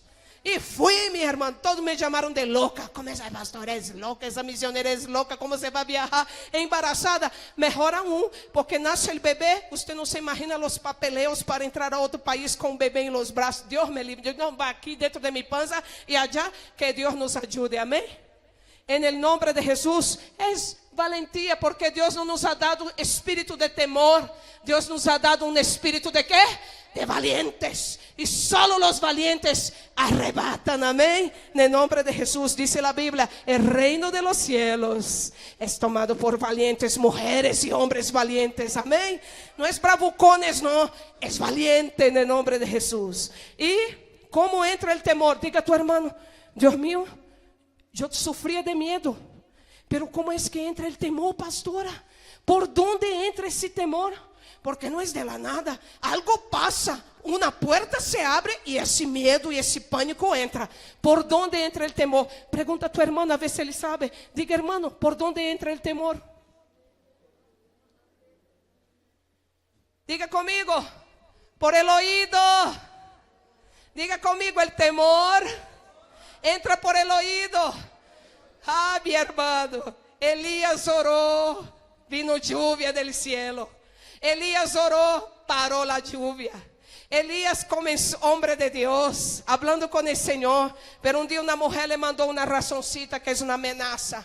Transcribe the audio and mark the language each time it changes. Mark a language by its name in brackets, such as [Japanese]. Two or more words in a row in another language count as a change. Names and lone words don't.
[Portuguese] E fui, minha irmã, todos me chamaram de louca. Como essa pastora é louca, essa missionária é louca, como você vai viajar embaraçada? Melhor aún, porque nasce o bebê, você não se imagina os papeleos para entrar a outro país com o bebê em los braços. Deus me livre, Deus não vai aqui dentro de minha pança e allá, que Deus nos ajude, amém? [Spanish] En el nombre de Jesus, [Portuguese] é valentia, porque Deus não nos [Spanish] ha dado [Portuguese] espírito de temor, Deus nos [Spanish] ha dado [Portuguese] um espírito de quê? [Spanish] De valientes, e solo los valientes arrebatan, amém? En nombre de Jesús, dice la Biblia, el reino de los cielos es tomado por valientes mujeres y hombres valientes, [Portuguese] amém? Não é bravucones, não, é valiente [Spanish] en nombre de Jesús. E como entra el temor? Diga a tu hermano, Dios mío, [Portuguese] eu sofria de medo, pero como é que entra [Spanish] el temor, [Portuguese] pastora? Por onde entra esse temor? Porque não é [Spanish] de la nada, [Portuguese] algo passa, uma porta se abre e esse medo e esse pânico entra. Por onde entra o temor? Pergunta a tu irmão, a ver se ele sabe. Diga, irmão, por onde entra o temor? [Spanish] Diga conmigo, por el oído. Diga conmigo, el temor entra por el oído. Ah, mi hermano, Elías oró, vino lluvia del cielo. Elías oró, paró la lluvia. Elías comenzó, hombre de Dios, hablando con el Señor, pero un día una mujer le mandó una razoncita que es una amenaza.